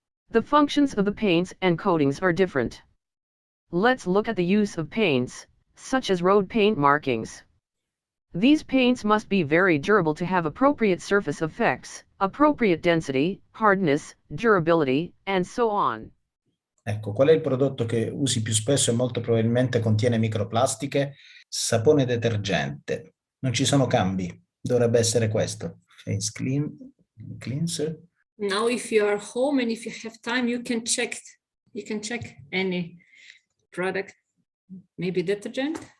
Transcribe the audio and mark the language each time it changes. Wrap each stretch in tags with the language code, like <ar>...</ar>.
<en>The functions of the paints and coatings are different. Let's look at the use of paints, such as road paint markings. These paints must be very durable to have appropriate surface effects, appropriate density, hardness, durability, and so on.</en> <it>Ecco, qual è il prodotto che usi più spesso e molto probabilmente contiene microplastiche? Sapone detergente. Non ci sono cambi. Dovrebbe essere questo.</it> <en>Face cleanser. Now, if you are home and if you have time, you can check any product, maybe detergent?</en>